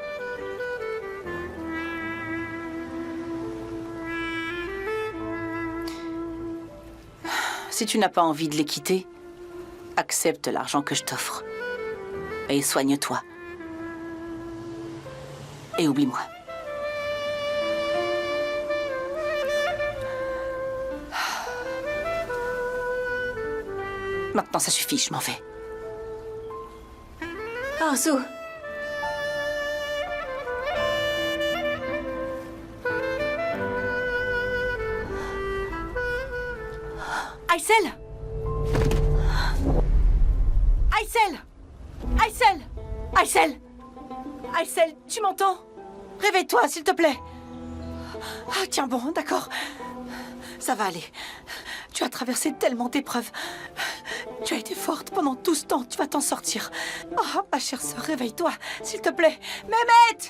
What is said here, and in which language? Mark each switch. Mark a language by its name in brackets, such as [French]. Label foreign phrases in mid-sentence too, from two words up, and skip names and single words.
[French] Si tu n'as pas envie de les quitter, accepte l'argent que je t'offre. Et soigne-toi. Et oublie-moi. Maintenant, ça suffit, je m'en vais. Arzu! Aysel! Aysel! Aysel! Aysel! Aysel, tu m'entends? Réveille-toi, s'il te plaît. Ah, tiens bon, d'accord. Ça va aller. Tu as traversé tellement d'épreuves. Tu as été forte pendant tout ce temps. Tu vas t'en sortir. Oh, ma chère sœur, réveille-toi, s'il te plaît. Mehmet!